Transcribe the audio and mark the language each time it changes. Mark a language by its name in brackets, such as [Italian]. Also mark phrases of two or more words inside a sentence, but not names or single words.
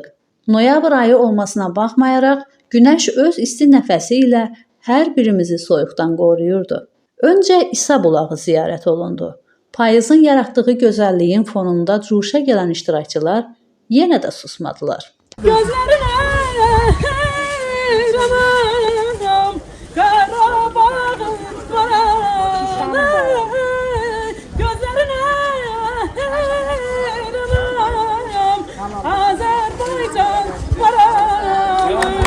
[Azerbaijani] Noyabr ayı olmasına baxmayaraq, günəş öz isti nəfəsi ilə hər birimizi soyuqdan qoruyurdu. Öncə İsa bulağı ziyarət olundu. Payızın yaratdığı gözəlliyin fonunda cuşa gələn iştirakçılar yenə də susmadılar. [Turkish] Gözlerine hayranım, Karabağ'ın karanı. Gözlerine hayranım, Azerbaycan karanı.